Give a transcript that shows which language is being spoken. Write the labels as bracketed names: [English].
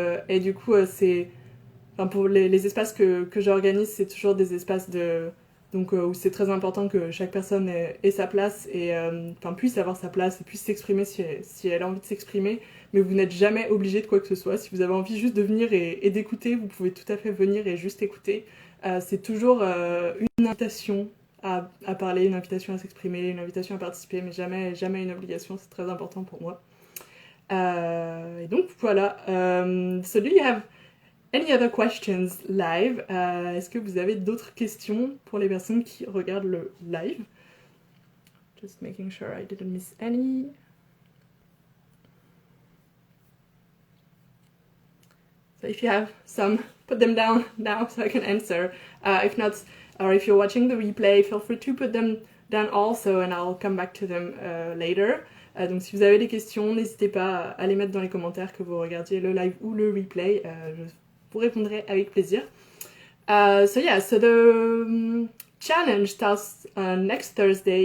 [French] Et du coup, c'est, enfin, pour les espaces que j'organise, c'est toujours des espaces donc où c'est très important que chaque personne ait sa place et puisse avoir sa place et puisse s'exprimer si elle a envie de s'exprimer, mais vous n'êtes jamais obligé de quoi que ce soit. Si vous avez envie juste de venir et d'écouter, vous pouvez tout à fait venir et juste écouter. C'est toujours une invitation à parler, une invitation à s'exprimer, une invitation à participer, mais jamais une obligation. C'est très important pour moi. Et donc voilà. [English] So do you have any other questions live? [French] Est-ce que vous avez d'autres questions pour les personnes qui regardent le live? [English] Just making sure I didn't miss any. So if you have some, put them down now so I can answer. If not, or if you're watching the replay, feel free to put them down also and I'll come back to them later. [French] Donc si vous avez des questions, n'hésitez pas à les mettre dans les commentaires, que vous regardiez le live ou le replay. Je vous répondrai avec plaisir. [English] So the challenge starts next Thursday.